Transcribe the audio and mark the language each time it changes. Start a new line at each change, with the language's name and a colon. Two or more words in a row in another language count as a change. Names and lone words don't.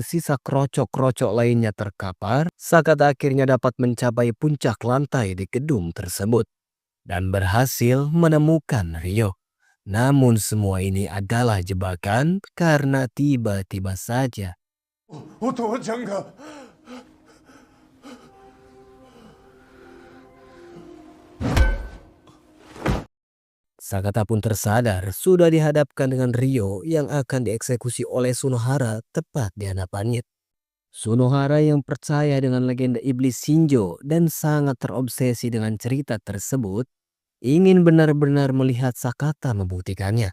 Indonesian: sisa krocok-krocok lainnya terkapar, Sakata akhirnya dapat mencapai puncak lantai di gedung tersebut dan berhasil menemukan Ryo. Namun semua ini adalah jebakan karena tiba-tiba saja
Japanese: お父ちゃんが
Indonesian: Sakata pun tersadar sudah dihadapkan dengan Ryo yang akan dieksekusi oleh Sunohara tepat di hadapannya. Sunohara yang percaya dengan legenda iblis Shinjo dan sangat terobsesi dengan cerita tersebut, ingin benar-benar melihat Sakata membuktikannya.